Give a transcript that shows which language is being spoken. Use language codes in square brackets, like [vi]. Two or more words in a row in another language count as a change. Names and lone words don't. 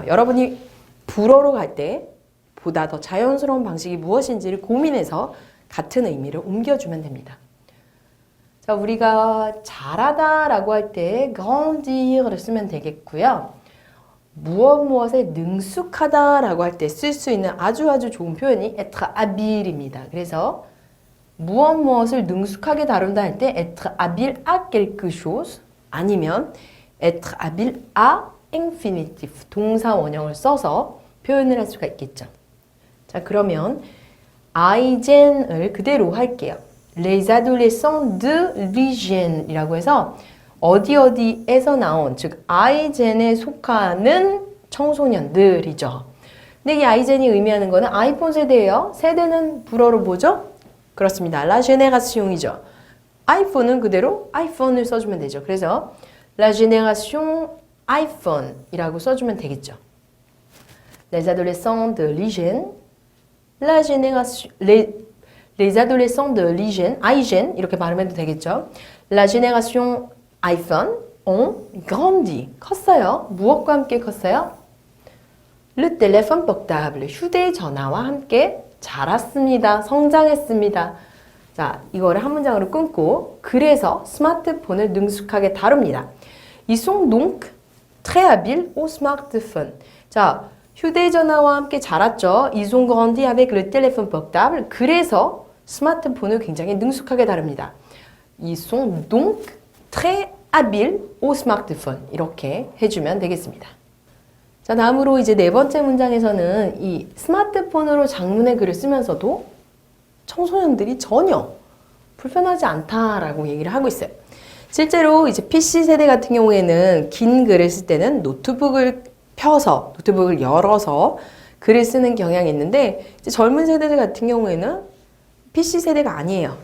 [ko] 여러분이 불어로 갈 때 보다 더 자연스러운 방식이 무엇인지를 고민해서 같은 의미를 옮겨주면 됩니다. 자, 우리가 잘하다라고 할 때 grandir를 쓰면 되겠고요. 무엇에 능숙하다라고 할 때 쓸 수 있는 아주 좋은 표현이 [fr] être habile [ko] 입니다. 그래서 무엇을 능숙하게 다룬다 할 때 [fr] être habile à quelque chose [ko] 아니면 [fr] être habile à infinitif [ko] 동사 원형을 써서 표현을 할 수가 있겠죠. 자, 그러면 아이젠을 그대로 할게요. [fr] Les adolescents de l'hygiène [ko] 이라고 해서 어디에서 나온 즉 아이젠에 속하는 청소년들이죠. 근데 이 아이젠이 의미하는 거는 아이폰 세대예요. 세대는 불어로 뭐죠? 그렇습니다. [fr] La génération이죠. [ko] 아이폰은 그대로 아이폰을 써주면 되죠. [fr] 그래서 La génération iPhone이라고 [ko] 써주면 되겠죠. [fr] Les adolescents de l'hygiène, la génération, les adolescents de l'hygiène, hygiène [ko] 이렇게 발음해도 되겠죠. [fr] La génération iPhone ont grandi, [ko] 컸어요. 무엇과 함께 컸어요? [fr] Le téléphone portable, [ko] 휴대전화와 함께 자랐습니다. 성장했습니다. 자, 이거를 한 문장으로 끊고 그래서 스마트폰을 능숙하게 다룹니다. [fr] Ils sont donc très habiles au smartphone. [ko] 자, 휴대전화와 함께 자랐죠. [fr] Ils ont grandi avec le téléphone portable. [ko] 그래서 스마트폰을 굉장히 능숙하게 다룹니다. [fr] Ils sont donc très habiles au smartphone. [ko] 이렇게 해주면 되겠습니다. 자, 다음으로 이제 네 번째 문장에서는 이 스마트폰으로 장문의 글을 쓰면서도 청소년들이 전혀 불편하지 않다라고 얘기를 하고 있어요. 실제로 이제 PC 세대 같은 경우에는 긴 글을 쓸 때는 노트북을 열어서 글을 쓰는 경향이 있는데 이제 젊은 세대들 같은 경우에는 PC 세대가 아니에요.